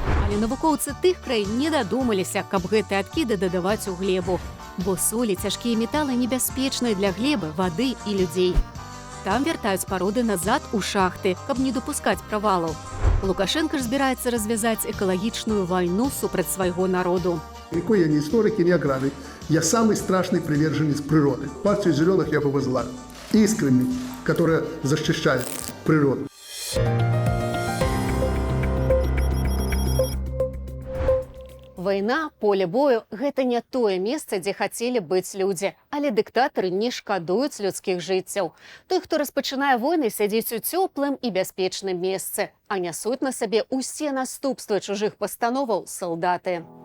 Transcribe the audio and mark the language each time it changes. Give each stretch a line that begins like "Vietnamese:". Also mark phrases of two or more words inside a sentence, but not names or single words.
Belarusian: Але навукоўцы тых краін не дадумаліся, каб гэтыя адкіды дадаваць у глебу. Бо солі, цяжкія металы небяспечныя для глебы, вады і людзей. Там вяртаюць пароды назад у шахты, каб не дапускаць правалаў. Лукашенко ж збіраецца развязаць экалагічную вайну супраць свайго народу.
Russian: Никакой я не историк и не аграрий. Я самый страшный приверженец природы. Партию зеленых я повезла. Искренний, которая защищает природу.
Belarusian: Вайна, поле бою – гэта не тое месца, дзе хацелі быць людзі. Але дыктатары не шкадуюць людскіх жыццяў. Той, хто распачынае войны, сядзіць у цёплым і бяспечным месцы, а нясуць на сабе усе наступствы чужых пастановаў салдаты.